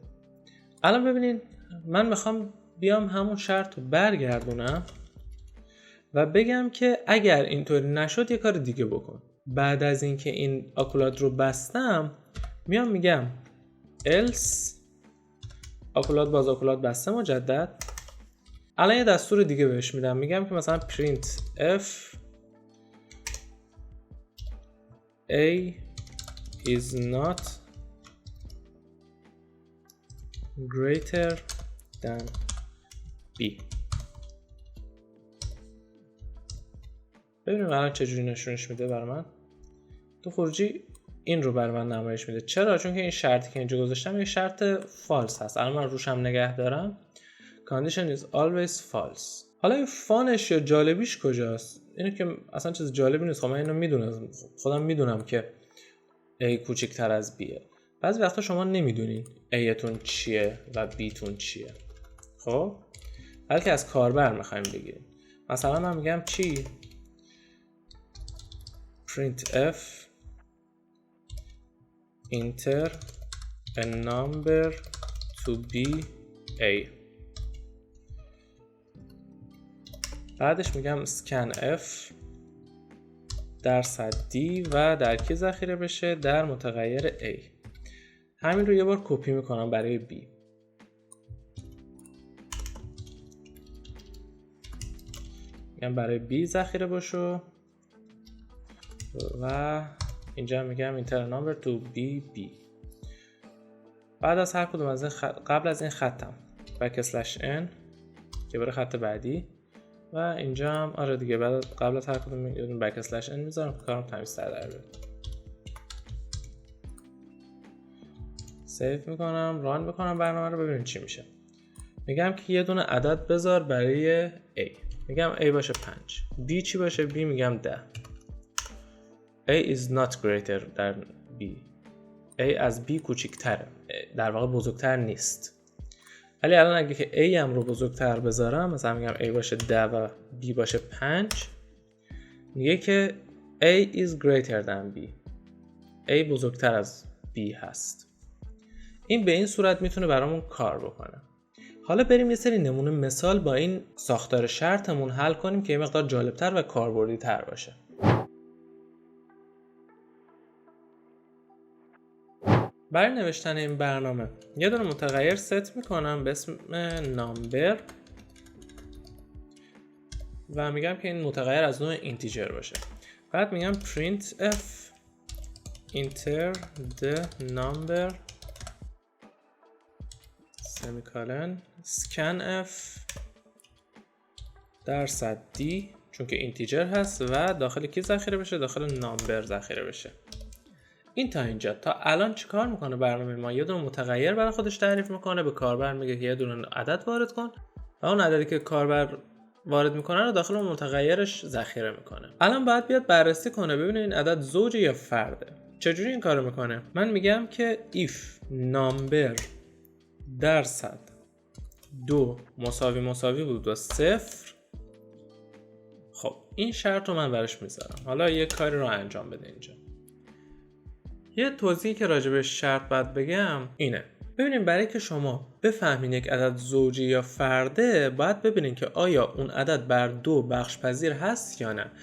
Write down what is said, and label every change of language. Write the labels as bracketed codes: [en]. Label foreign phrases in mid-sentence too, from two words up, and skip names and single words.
[fa] الان ببینین من میخوام بیام همون شرط رو برگردونم و بگم که اگر اینطوری نشد یه کار دیگه بکن. بعد از اینکه این آکولات رو بستم میام میگم else آکولات باز آکولات بسته مجدد. الان یه دستور دیگه بهش میدم، میگم که مثلا [en] print f A is not greater than B. [fa] ببینیم الان چجوری نشونش میده برای من. تو خروجی این رو برای من نمایش میده. چرا؟ چون که این شرطی که اینجا گذاشتم یه شرط فالس هست. الان من روش هم نگه دارم. [en] Condition is always false. [fa] حالا این فانش یا جالبیش کجاست؟ اینه که اصلا چیز جالبی نیست. خب من اینو میدونم، خودم میدونم که A کوچکتر از Bه. بعضی وقتا شما نمیدونین A تون چیه و B تون چیه. خب بلکه از کاربر میخوایم بگیریم. مثلا من میگم چی؟ [en] print f enter a number to be A. [fa] بعدش میگم [en] scan f [fa] درصد d و در کی ذخیره بشه؟ در متغیر a. همین رو یه بار کپی میکنم برای b. میگم برای b ذخیره باشه و اینجا میگم [en] enter number to b. [fa] بعد از هر کدوم از این قبل از این خطم \n که برای خط بعدی و اینجا هم آره دیگه قبل از هر کدوم یه دونه \n میذارم که کارم تمیزتر در بیاد. سیو میکنم، ران میکنم برنامه رو، ببینیم چی میشه. میگم که یه دونه عدد بذار برای A. میگم A باشه 5. B چی باشه؟ B میگم 10. [en] A is not greater در B. [fa] A از B کوچیک‌تره. در واقع بزرگتر نیست. ولی الان اگه که A هم رو بزرگتر بذارم، مثلا میگم A باشه 10 و B باشه 5، میگه که [en] A is greater than B. [fa] A بزرگتر از B هست. این به این صورت میتونه برامون کار بکنه. حالا بریم یه سری نمونه مثال با این ساختار شرطمون حل کنیم که یه مقدار جالبتر و کاربردی تر باشه. برای نوشتن این برنامه یه دونه متغیر ست میکنم به اسم نامبر و میگم که این متغیر از نوع اینتیجر باشه. بعد میگم [en] printf enter the number semicolon scanf [fa] درصد d چون که اینتیجر هست و داخل کی ذخیره بشه؟ داخل نامبر ذخیره بشه. این تا اینجا. تا الان چیکار میکنه برنامه ما؟ یه دونه متغیر برای خودش تعریف میکنه، به کاربر میگه که یه دونه عدد وارد کن و اون عددی که کاربر وارد میکنه رو داخل اون متغیرش ذخیره میکنه. الان باید بیاد بررسی کنه ببینه این عدد زوجه یا فرده. چجوری این کارو میکنه؟ من میگم که [en] if number [fa] درصد 2 مساوی بود با 0. خب این شرط رو من براش میذارم. حالا یه کاری رو انجام بده اینجا. یه توضیحی که راجع به شرط باید بگم اینه. ببینیم برای که شما بفهمین یک عدد زوجی یا فرده باید ببینین که آیا اون عدد بر 2 بخش پذیر هست یا نه.